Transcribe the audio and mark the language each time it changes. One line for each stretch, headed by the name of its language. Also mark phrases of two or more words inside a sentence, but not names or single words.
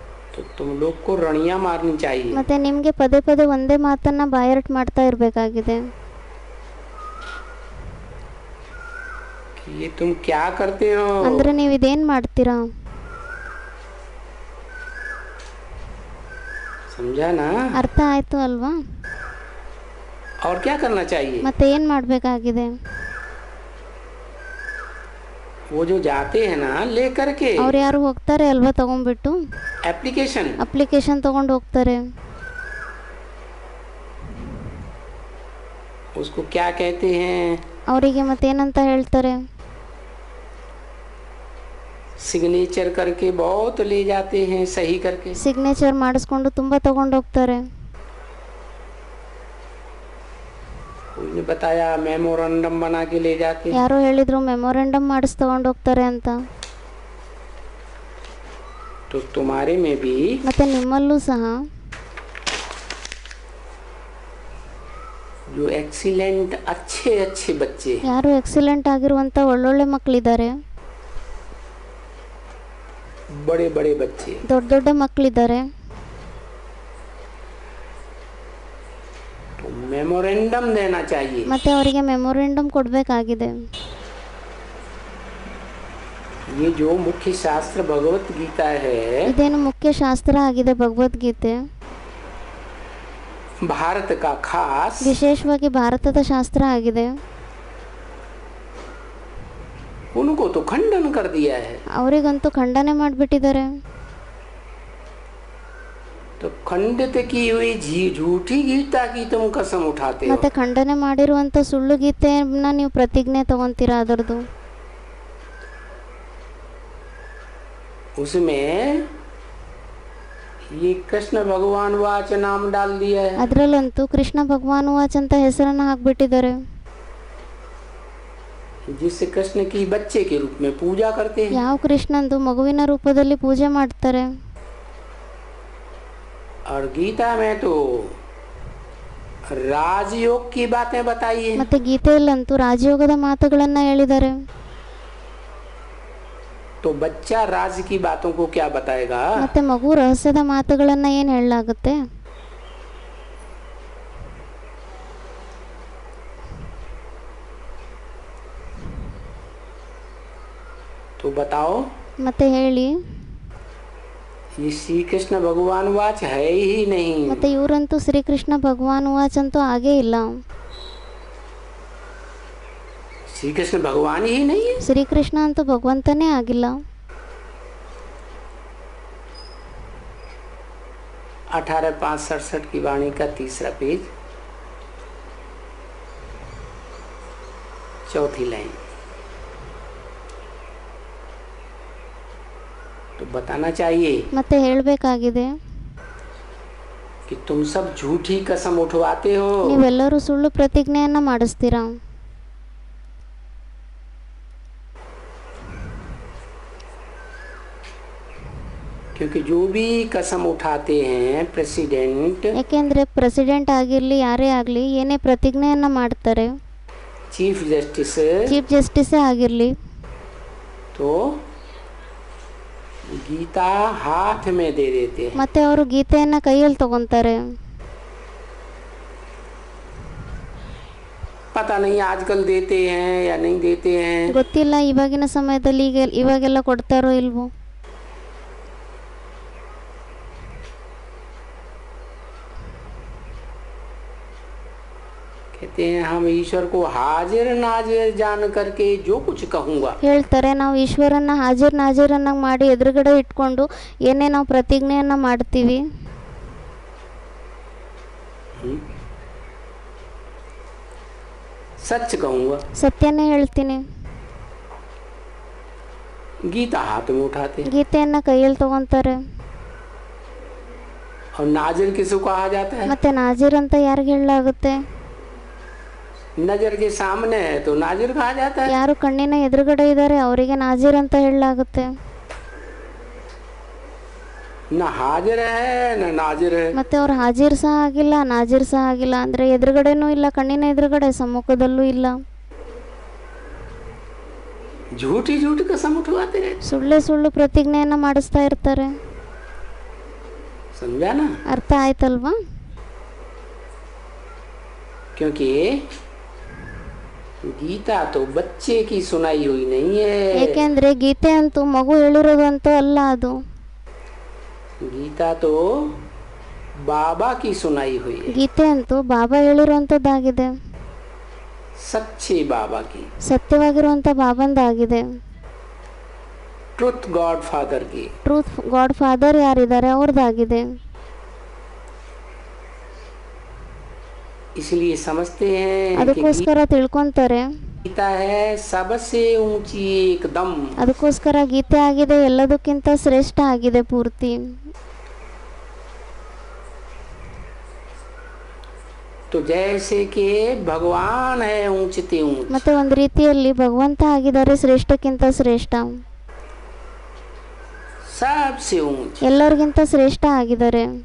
Hindi: तो तुम लोग को रणियां मारनी चाहिए।
Kannada: ಮತ್ತು ನಿಮಗೆ ಪದೇ ಪದೇ ಒಂದೇ ಮಾತನ್ನು ಬಾಯರ್ಟ್ ಮಾಡ್ತಾ ಇರಬೇಕಾಗಿದೆ.
Hindi: कि ये तुम क्या करते हो?
Kannada: ಅಂದರೆ ನೀವು ಇದೇನು ಮಾಡ್ತೀರಾ?
Hindi: समझा ना?
Kannada: ಅರ್ಥ ಆಯಿತು ಅಲ್ವಾ?
Hindi: और क्या करना चाहिए?
Kannada: ಮತ್ತೆ ಏನು ಮಾಡಬೇಕಾಗಿದೆ?
Hindi: वो जो जाते हैं ना लेकर के
Kannada: ಅವ್ರು ಯಾರು ಹೋಗ್ತಾರೆ ಅಲ್ವಾ ತಗೊಂಡ್ಬಿಟ್ಟು
Hindi: एप्लीकेशन,
Kannada: ಅಪ್ಲಿಕೇಶನ್ ತಗೊಂಡು ಹೋಗ್ತಾರೆ.
Hindi: उसको क्या कहते हैं?
Kannada: ಅವರಿಗೆ ಮತ್ತೇನಂತ ಹೇಳ್ತಾರೆ?
Hindi: सिग्नेचर करके बहुत ले जाते हैं, सही करके।
Kannada: ಸಿಗ್ನೇಚರ್ ಮಾಡಿಸ್ಕೊಂಡು ತುಂಬ ತಗೊಂಡು ಹೋಗ್ತಾರೆ.
Hindi: कोई ने बताया मेमोरेंडम बना के ले जाते हैं।
Kannada: ಯಾರೋ ಹೇಳಿದ್ರು ಮೆಮೊರೆಂಡಮ್ ಮಾಡಿಸಿ ತಗೊಂಡು ಹೋಗ್ತಾರೆ ಅಂತ.
Hindi: तो तुम्हारे में भी
Kannada: ಮತ್ತೆ ನಿಮ್ಮಲ್ಲೂ ಸಹ
Hindi: जो एक्सीलेंट अच्छे अच्छे बच्चे हैं,
Kannada: ಯಾರು ಎಕ್ಸಲೆಂಟ್ ಆಗಿರುವಂಥ ಒಳ್ಳೊಳ್ಳೆ ಮಕ್ಕಳಿದ್ದಾರೆ,
Hindi: बड़े बड़े बच्चे,
Kannada: ದೊಡ್ಡ ದೊಡ್ಡ ಮಕ್ಕಳಿದ್ದಾರೆ.
Hindi: तो मेमोरेंडम देना चाहिए।
Kannada: ಮತ್ತೆ ಅವರಿಗೆ ಮೆಮೊರೆಂಡಮ್ ಕೊಡಬೇಕಾಗಿದೆ.
Hindi: ये जो मुख्य शास्त्र भगवत गीता है,
Kannada: ಇದೇನು ಮುಖ್ಯ ಶಾಸ್ತ್ರ ಆಗಿದೆ ಭಗವದ್ಗೀತೆ.
Hindi: भारत का खास,
Kannada: ವಿಶೇಷವಾಗಿ ಭಾರತದ ಶಾಸ್ತ್ರ ಆಗಿದೆ.
Hindi: उनको तो खंडन कर दिया है।
Kannada: ಅವರಿಗಂತೂ ಖಂಡನೆ ಮಾಡಿಬಿಟ್ಟಿದ್ದಾರೆ.
Hindi: तो खंडित की हुई झूठी गीता की तुम कसम उठाते हो।
Kannada: ಮತ್ತೆ ಖಂಡನೆ ಮಾಡಿರುವಂಥ ಸುಳ್ಳು ಗೀತೆಯನ್ನ ನೀವು ಪ್ರತಿಜ್ಞೆ ತಗೊಂತೀರಾ ಅದರದ್ದು.
Hindi: उसमें ये कृष्ण भगवान वाच नाम डाल दिया है।
Kannada: ಅದರಲ್ಲಂತೂ ಕೃಷ್ಣ ಭಗವಾನ್ ವಾಚ್ ಅಂತ ಹೆಸರನ್ನು ಹಾಕ್ಬಿಟ್ಟಿದ್ದಾರೆ.
Hindi: जिससे कृष्ण की बच्चे के रूप में पूजा करते हैं।
Kannada: ಯಾವ ಕೃಷ್ಣಂದು ಮಗುವಿನ ರೂಪದಲ್ಲಿ ಪೂಜೆ ಮಾಡ್ತಾರೆ.
Hindi: और गीता में तो राजयोग की बातें बताई है।
Kannada: ಮತ್ತೆ ಗೀತೆಯಲ್ಲಂತೂ ರಾಜಯೋಗದ ಮಾತುಗಳನ್ನ ಹೇಳಿದ್ದಾರೆ.
Hindi: तो बच्चा राज की बातों को क्या बताएगा?
Kannada: ಮತ್ತೆ ಮಗು ರಹಸ್ಯದ ಮಾತುಗಳನ್ನ ಏನು ಹೇಳಲಾಗುತ್ತೆ?
Hindi: तो बताओ।
Kannada: ಮತ್ತೆ ಹೇಳಿ.
Hindi: ये श्री कृष्ण भगवान वाच है ही नहीं।
Kannada: ಮತ್ತೆ ಇವರಂತೂ ಶ್ರೀಕೃಷ್ಣ ಭಗವಾನ್ ವಾಚ್ ಅಂತೂ ಆಗೇ ಇಲ್ಲ.
Hindi: श्री कृष्ण भगवान ही नहीं है।
Kannada: ಶ್ರೀಕೃಷ್ಣ ಅಂತೂ ಭಗವಂತನೇ ಆಗಿಲ್ಲ.
Hindi: 18:5-67 की वाणी का तीसरा पेज, चौथी लाइन। तो बताना चाहिए
Kannada: ಮತ್ತೆ ಹೇಳಬೇಕಾಗಿದೆ.
Hindi: कि तुम सब झूठी कसम उठवाते हो।
Kannada: ನೀವೆಲ್ಲರೂ ಸುಳ್ಳು ಪ್ರತಿಜ್ಞೆಯನ್ನ ಮಾಡಿಸ್ತೀರಾ.
Hindi: क्योंकि जो भी कसम उठाते हैं प्रेसिडेंट,
Kannada: ಯಾಕೆಂದ್ರೆ ಪ್ರೆಸಿಡೆಂಟ್ ಆಗಿರಲಿ ಯಾರೇ ಆಗಲಿ ಏನೇ ಪ್ರತಿಜ್ಞೆಯನ್ನ ಮಾಡ್ತಾರೆ,
English: Chief Justice, Chief Justice
Kannada: ಆಗಿರಲಿ,
Hindi: तो गीता हाथ में दे देते हैं।
Kannada: ಮತ್ತೆ ಅವರು ಗೀತೆಯನ್ನ ಕೈಯಲ್ಲಿ ತಗೊಂತಾರೆ.
Hindi: पता नहीं आजकल देते हैं या नहीं देते हैं।
Kannada: ಗೊತ್ತಿಲ್ಲ ಇವಾಗಿನ ಸಮಯದಲ್ಲಿ ಇವಾಗೆಲ್ಲ ಕೊಡ್ತಾರೋ ಇಲ್ವೋ.
Hindi: कहते हैं हम ईश्वर को हाजिर नाजिर जान करके जो कुछ कहूँगा,
Kannada: ಹೇಳ್ತಾರೆ ನಾವು ಈಶ್ವರನ್ನ ಹಾಜಿರ್ ನಾಜಿರನ್ನಾಗಿ ಮಾಡಿ ಎದುರುಗಡೆ ಇಟ್ಕೊಂಡು ಏನೇ ನಾವು ಪ್ರತಿಜ್ಞೆಯನ್ನ ಮಾಡ್ತೀವಿ,
Hindi: सच कहूँगा।
Kannada: ಸತ್ಯನೇ ಹೇಳ್ತೀನಿ.
Hindi: गीता हाथ में उठाते हैं।
Kannada: ಗೀತೆಯನ್ನ ಕೈಯಲ್ಲಿ ತಗೊಂತಾರೆ.
Hindi: और नाजिर किसको कहा जाता है?
Kannada: ಮತ್ತೆ ನಾಜಿರ್ ಅಂತ ಯಾರಿಗೆ ಹೇಳಲಾಗುತ್ತೆ?
Hindi: नजर के सामने है तो नाजिर कहा जाता है।
Kannada: ಯಾರು ಕಣ್ಣಿನ ಎದುರುಗಡೆ ಇದ್ದಾರೆ ಅವರಿಗೆ ನಾಜಿರ್ ಅಂತ ಹೇಳಲಾಗುತ್ತೆ.
Hindi: न हाजिर है न नाजिर है।
Kannada: ಮತ್ತೆ ಅವ್ರು ಹಾಜಿರ್ ಸಹ ಆಗಿಲ್ಲ ನಾಜಿರ್ ಸಹ ಆಗಿಲ್ಲ, ಅಂದ್ರೆ ಎದುರುಗಡೆನೂ ಇಲ್ಲ, ಕಣ್ಣಿನ ಎದುರುಗಡೆ, ಸಮ್ಮುಖದಲ್ಲೂ ಇಲ್ಲ.
Hindi: झूठी झूठी कसम उठवाते रहते।
Kannada: ಸುಳ್ಳೆ ಸುಳ್ಳು ಪ್ರತಿಜ್ಞೆಯನ್ನ ಮಾಡಿಸ್ತಾ ಇರ್ತಾರೆ.
Hindi: समझा ना?
Kannada: ಅರ್ಥ ಆಯ್ತಲ್ವಾ?
Hindi: क्योंकि गीता तो बच्चे की सुनाई हुई नहीं है,
Kannada: ಏಕೆಂದ್ರೆ ಗೀತೆ ಅಂತೂ ಮಗು ಹೇಳಿರೋದಂತೂ ಅಲ್ಲ, ಅದು
Hindi: गीता तो बाबा की सुनाई हुई है,
Kannada: ಗೀತೆ ಅಂತೂ ಬಾಬಾ ಹೇಳಿರುವಂಥದ್ದಾಗಿದೆ,
Hindi: सच्चे बाबा की,
Kannada: ಸತ್ಯವಾಗಿರುವಂಥ ಬಾಬಂದಾಗಿದೆ.
English: Truth God Father की. Truth God Father
Kannada: ಯಾರಿದ್ದಾರೆ ಅವ್ರದ್ದಾಗಿದೆ.
Hindi: इसलिए समझते हैं कि
Kannada: ಅದಕ್ಕೋಸ್ಕರ ತಿಳ್ಕೊಂತಾರೆ,
Hindi: गीता है सबसे ऊंची एकदम.
Kannada: ಅದಕ್ಕೋಸ್ಕರ ಗೀತೆ ಆಗಿದೆ ಎಲ್ಲದಕ್ಕಿಂತ ಶ್ರೇಷ್ಠ ಆಗಿದೆ ಪೂರ್ತಿ.
Hindi: तो जैसे कि भगवान है ऊंचते ऊंच,
Kannada: ಮತ್ತೆ ಒಂದು ರೀತಿಯಲ್ಲಿ ಭಗವಂತ ಆಗಿದ್ದಾರೆ ಶ್ರೇಷ್ಠಕ್ಕಿಂತ ಶ್ರೇಷ್ಠ,
Hindi: सबसे ऊंच.
Kannada: ಎಲ್ಲರಿಗಿಂತ ಶ್ರೇಷ್ಠ ಆಗಿದ್ದಾರೆ.